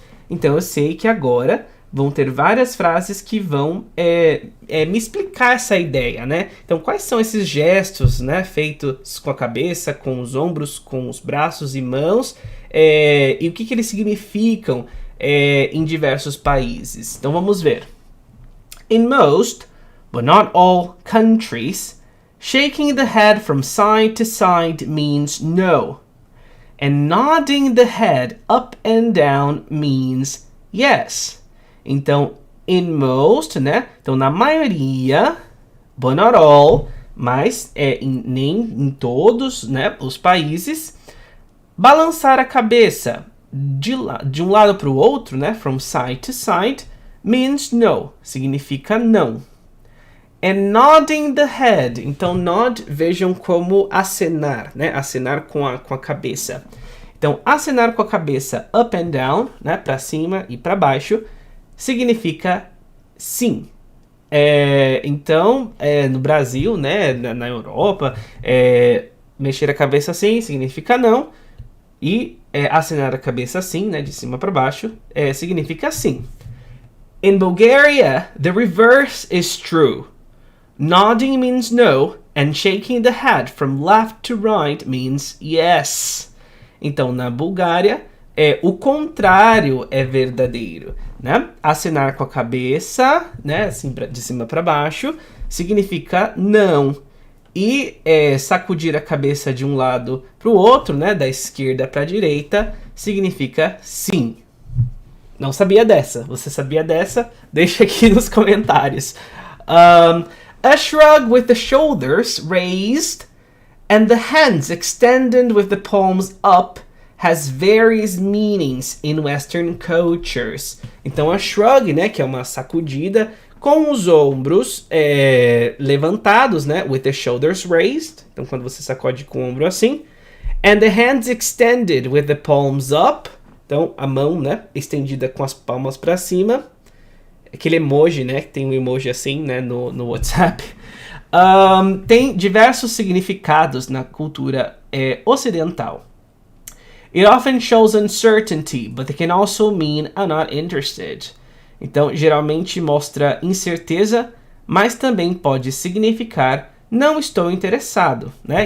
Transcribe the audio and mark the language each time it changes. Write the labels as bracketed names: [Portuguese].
[Portuguese] Então, eu sei que agora vão ter várias frases que vão me explicar essa ideia, né? Então, quais são esses gestos, né, feitos com a cabeça, com os ombros, com os braços e mãos, e o que eles significam em diversos países. Então, vamos ver. [English] In most, but not all countries, shaking the head from side to side means no. And nodding the head up and down means yes. [Portuguese] Então, [English] in most, [Portuguese] né? Então, na maioria, [English] but not all, [Portuguese] mas nem em todos, né, os países, balançar a cabeça de um lado para o outro, né, [English] from side to side, means no, [Portuguese] significa não. [English] And nodding the head. [Portuguese] Então, nod, vejam como acenar, né? Acenar com a cabeça. Então, acenar com a cabeça [English] up and down, [Portuguese] né? Para cima e para baixo, significa sim. Então, no Brasil, né? Na Europa, mexer a cabeça assim significa não. E acenar a cabeça assim, né? De cima para baixo, significa sim. [English] In Bulgaria, the reverse is true. Nodding means no, and shaking the head from left to right means yes. [Portuguese] Então, na Bulgária, o contrário é verdadeiro, né? Acenar com a cabeça, né, assim, de cima para baixo, significa não. E sacudir a cabeça de um lado para o outro, né, da esquerda para a direita, significa sim. Não sabia dessa? Você sabia dessa? Deixa aqui nos comentários. [English] A shrug with the shoulders raised and the hands extended with the palms up has various meanings in Western cultures. [Portuguese] Então a shrug, né, que é uma sacudida, com os ombros levantados, né, [English] with the shoulders raised. [Portuguese] Então quando você sacode com o ombro assim. [English] And the hands extended with the palms up. [Portuguese] Então a mão, né, estendida com as palmas para cima. Aquele emoji, né, que tem um emoji assim, né, no WhatsApp. Tem diversos significados na cultura ocidental. [English] It often shows uncertainty, but it can also mean I'm not interested. [Portuguese] Então, geralmente mostra incerteza, mas também pode significar não estou interessado, né?